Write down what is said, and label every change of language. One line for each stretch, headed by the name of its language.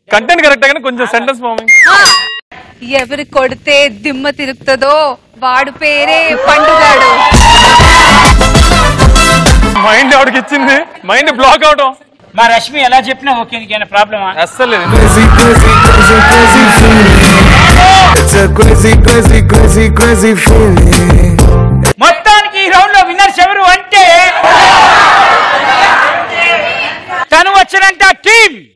Telugu: Content correct గానీ కొంచెం sentence farming. ఎవరు కొడితే దిమ్మ తిరుగుతుందో వాడి పేరే పండుగాడు. మైండ్ ఎవరికి ఇచ్చింది? మైండ్ బ్లాక్ అవటం. మా రష్మి ఎలా చెప్పినా ఓకే, నీకేమైనా ప్రాబ్లమా? అస్సలు
English: Crazy, crazy, crazy, crazy feeling. It's a crazy, crazy, crazy, crazy feeling.
Telugu: మొత్తానికి ఈ రౌండ్ లో విన్నర్స్ ఎవరు అంటే తను వచ్చినంత టీం.